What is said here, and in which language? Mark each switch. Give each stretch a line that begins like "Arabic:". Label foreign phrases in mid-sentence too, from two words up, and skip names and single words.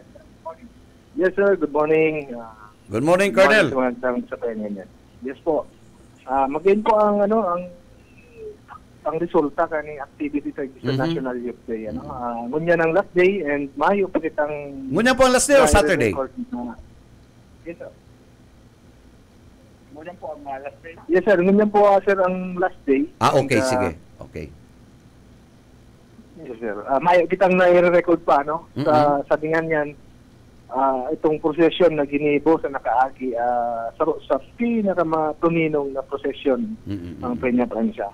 English: Yes, sir. Good morning. Good morning, Colonel. Yes po.
Bikol: Magayon po ang ang resulta kani activity sa National Youth Day. Ngunya ng
English: last day
Bikol: and Mayo pa kitang... Ngunya po ang
English: last day or Saturday? Yes,
Bikol: sir. Ngunya po ang
English: last day. Yes, sir.
Bikol: Ngunya po, sir, ang
English: last day. Okay, sige. Okay. Yes, sir.
Bikol: Mayo kitang nai-record pa, no? Sa tingan yan, itong prosesyon na ginibo sa nakaagi sa pinakamatuninong na prosesyon ng Peña Francia.